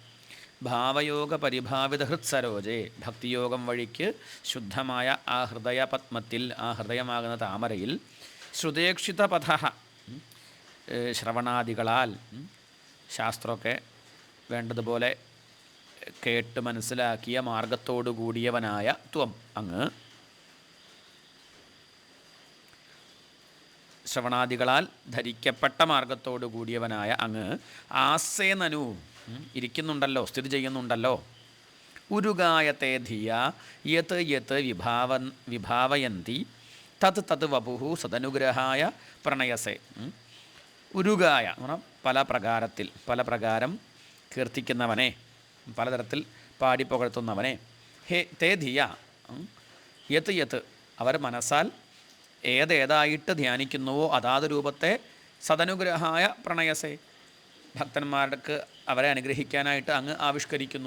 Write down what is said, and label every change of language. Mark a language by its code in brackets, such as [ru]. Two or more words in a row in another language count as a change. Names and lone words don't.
[sa] ഭാവയോഗ പരിഭാവിത ഹൃത്സരോജേ, [ml] ഭക്തിയോഗം വഴിക്ക് ശുദ്ധമായ ആ ഹൃദയപത്മത്തിൽ, ആ ഹൃദയമാകുന്ന താമരയിൽ, [sa] ശ്രുതേക്ഷിത പഥ, [ml] ശ്രവണാദികളാൽ ശാസ്ത്രമൊക്കെ വേണ്ടതുപോലെ കേട്ട് മനസ്സിലാക്കിയ മാർഗത്തോടു കൂടിയവനായ ത്വം, അങ്ങ്, ശ്രവണാദികളാൽ ധരിക്കപ്പെട്ട മാർഗത്തോടു കൂടിയവനായ അങ്ങ്, [sa] ആസ്സേ നനു, [ml] ഇരിക്കുന്നുണ്ടല്ലോ, സ്ഥിതി ചെയ്യുന്നുണ്ടല്ലോ. [sa] ഉരുഗായത്തെ ധിയ യത് യത് വിഭാവയന്തി തത് തത് വപുഹു സദനുഗ്രഹായ പ്രണയസേ. [ml] ഉരുഗായ എന്ന് പറഞ്ഞാൽ പല പ്രകാരം കീർത്തിക്കുന്നവനെ, പലതരത്തിൽ പാടിപ്പുകഴ്ത്തുന്നവനെ. [sa] ഹേ തേ ധിയ, യത് യത്, [ml] അവർ മനസ്സാൽ ഏതായിട്ട് ധ്യാനിക്കുന്നുവോ അതാത് രൂപത്തെ [sa] സദനുഗ്രഹായ പ്രണയസേ, [ml] ഭക്തന്മാർക്ക് അവരെ അനുഗ്രഹിക്കാനായിട്ട് അങ്ങ് ആവിഷ്കരിക്കുന്നു.